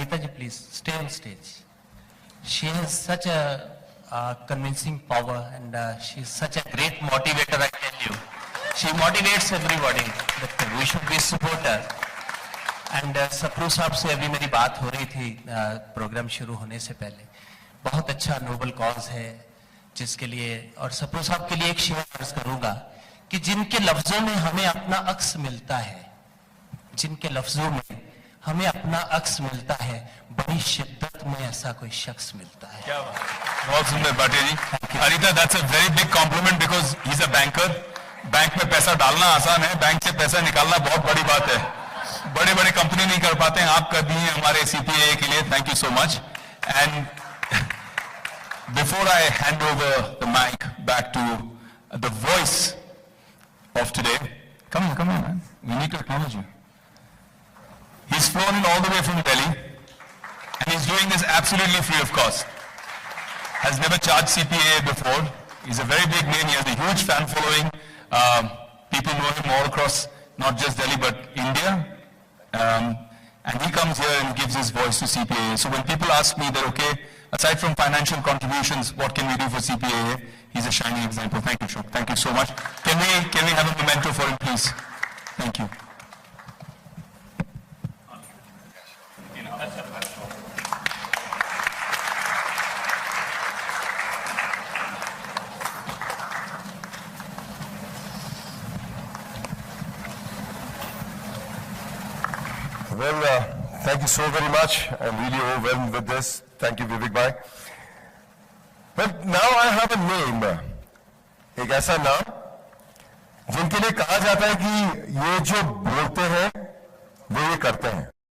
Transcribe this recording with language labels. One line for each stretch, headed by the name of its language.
English: Anita ji, please stay on stage. She has such a convincing power and she is such a great motivator, I tell you. She motivates everybody that we should be supporter.
Hindi: And Sapru साहब से अभी मेरी बात हो रही थी programme शुरू होने से पहले. बहुत अच्छा नोबल कॉज है जिसके लिए, और सप्रू साहब के लिए एक शेयर अर्ज करूंगा कि जिनके लफ्जों में हमें अपना अक्स मिलता है, जिनके लफ्जों में हमें अपना अक्स मिलता है, बड़ी शिद्दत में ऐसा कोई शख्स मिलता है. क्या बात, बहुत सुंदर बाटे जी.
English: Anita, that's a very big compliment because he's a banker.
Hindi: Bank में पैसा डालना आसान है, बैंक से पैसा निकालना बहुत बड़ी बात है. बड़े बड़े कंपनी नहीं कर पाते हैं, आप कर दिए हमारे CPA के लिए.
English: Thank you so much. And before I hand over the mic back to the voice of today, come on man, we need to acknowledge you. He's flown in all the way from Delhi and he's doing this absolutely free of cost. Has never charged CPA before. He's a very big name. He has a huge fan following. People know him all across not just Delhi but India. And he comes here and gives his voice to CPA. So when people ask me that, okay, aside from financial contributions, what can we do for CPA? He's a shining example. Thank you, Shok. Thank you so much. Can we have a memento for him, please? Thank you. Well, thank you so very much. I'm really overwhelmed with this. Thank you, Vivek bhai. But now I have a name.
Hindi: एक ऐसा नाम जिनके लिए कहा जाता है कि ये जो बोलते हैं वो ये करते हैं.